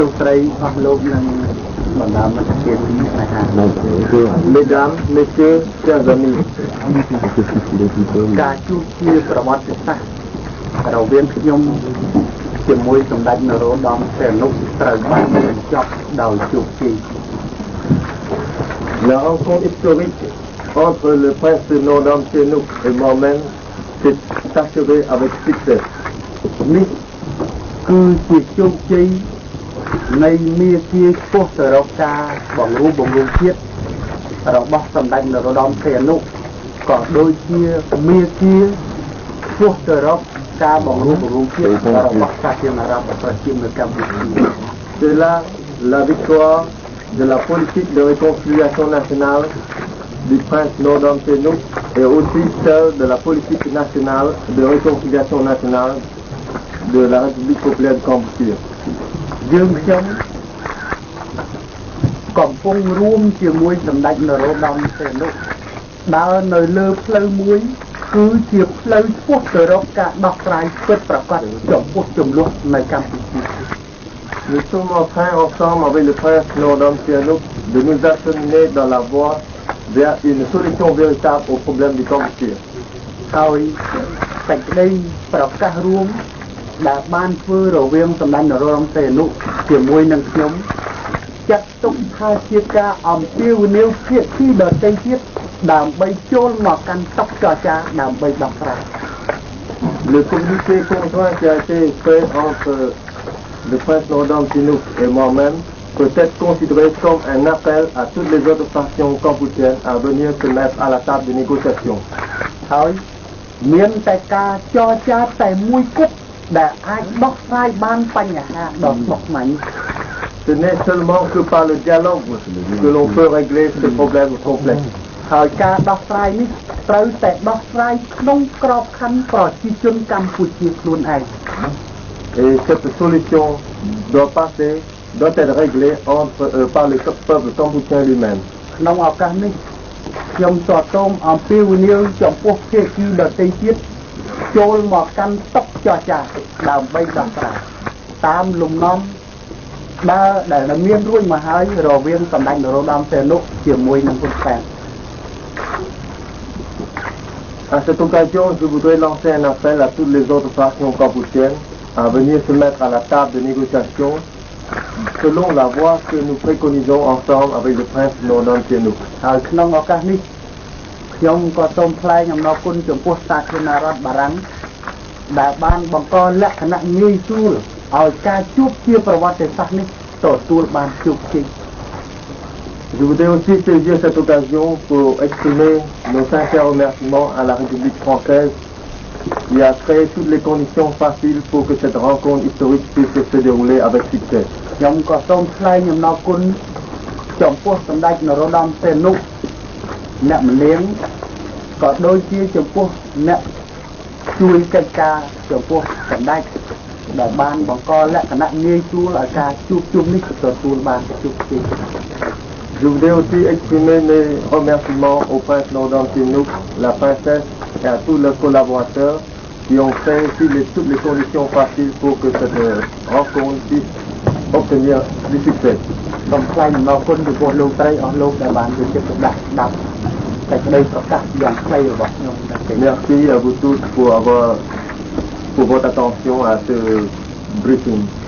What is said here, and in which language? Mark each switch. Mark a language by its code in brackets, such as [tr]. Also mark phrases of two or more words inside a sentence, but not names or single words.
[fr] Mesdames, messieurs, chers amis, [km] ការជួបជាប្រវត្តិសាស្ត្ររវាងខ្ញុំជាមួយសម្ដេចនរោត្តមសីហនុត្រូវបានបញ្ចប់ដោយជោគជ័យ [fr] La rencontre historique entre le prince Norodom Sihanouk et moi-même s'est achevée avec succès. [km] នេះគឺជាជោគជ័យនៃមាគាឆ្ពោះទៅរកការបង្រួបបង្រួមជាតិរបស់សម្ដេចន រោត្តមសីហនុក៏ដូចជាមាគាឆ្ពោះទៅរកការបង្រួបបង្រួមជាតិរបស់សាធារណរដ្ឋប្រជាមានិតកម្ពុជា [fr] C'est là la victoire de la politique de réconciliation nationale du prince Norodom Sihanouk et aussi celle de la politique nationale de réconciliation nationale de la République populaire de Cambodia. [km] យើងខ្ញុំកំពុងរួមជាមួយសម្ដេចនរោត្តមសីហនុដើរនៅលើផ្លូវមួយគឺជាផ្លូវឆ្ពោះទៅរកការដោះស្រាយពិតប្រាកដចំពោះចំនួននៅកម្ពុជា [fr] Nous sommes en train ensemble avec le prince Norodom Sihanouk de nous acheminer dans la voie vers une solution véritable au problème du Cambodge. [km] ហើយសេចក្តីប្រកាសរួមដែលបានធ្វើរវាងសម្ដេចនរោត្តមសីហនុជាមួយនឹងខ្ញុំ ចាត់ទុកថាជាការអំពាវនាវភាគីដទៃទៀតដើម្បីចូលមកកាន់តុចរចាដើម្បីដោះស្រាយ [fr] Le communiqué conjoint qui a été fait entre le prince Norodom Sihanouk et moi-même peut être considéré comme un appel à toutes les autres factions cambodgiennes à venir se mettre à la table de négociation. [km] ហើយមានតែការចរចាតែមួយគត់ដែលអាចដោះស្រាយបានបញ្ហាដ៏ស្មុគស្មាញ [fr] Ce n'est seulement que par le dialogue que l'on peut régler ce problème complexe. [km] ហើយការដោះស្រាយនេះត្រូវតែដោះស្រាយក្នុងក្របខ័ណ្ឌប្រជាជនកម្ពុជាខ្លួនឯង [fr] Et cette solution doit être réglée par le peuple cambodgien lui-même. [km] ក្នុងឱកាសនេះខ្ញុំសូមសូមអំពាវនាវចំពោះភាគីដទៃទៀតចូលមកកាន់តុចរចាដើម្បីដោះស្រាយតាមលំនាំដែលមានរួចមកហើយរវាងសម្ដេចនរោត្តមសីហនុជាមួយនឹងហ៊ុនសែន [fr] À cette occasion, je voudrais lancer un appel à toutes les autres factions cambodgiennes à venir se mettre à la table de négociation selon la voie que nous préconisons ensemble avec le prince Norodom Sihanouk. [km] ហើយក្នុងឱកាសនេះខ្ញុំក៏សូមថ្លែងអំណរគុណចំពោះសាធារណរដ្ឋបារាំងដែលបានបង្កលក្ខណៈងាយស្រួលឲ្យការជួបជាប្រវត្តិសាស្ត្រនេះទទួលបានជោគជ័យ [fr] Je voudrais aussi saisir cette occasion pour exprimer nos sincères remerciements à la République française qui a créé toutes les conditions faciles pour que cette rencontre historique puisse se dérouler avec succès. [km] ខ្ញុំក៏សូមថ្លែងអំណរគុណចំពោះសម្ដេចនរោត្តមសីហនុអ្នកម្នាង ក៏ដូចជាចំពោះអ្នកជួយកិច្ចការចំពោះសម្ដេចដែលបានបង្កលក្ខណៈងាយស្រួលឲ្យការជួបជុំនេះទទួលបានជោគជ័យ [fr] Je voudrais aussi exprimer mes remerciements au prince Norodom Sihanouk, la princesse et à tous leurs collaborateurs qui ont fait aussi toutes les conditions faciles pour que cette rencontre puisse obtenir du succès. Merci à vous tous pour votre attention à ce briefing.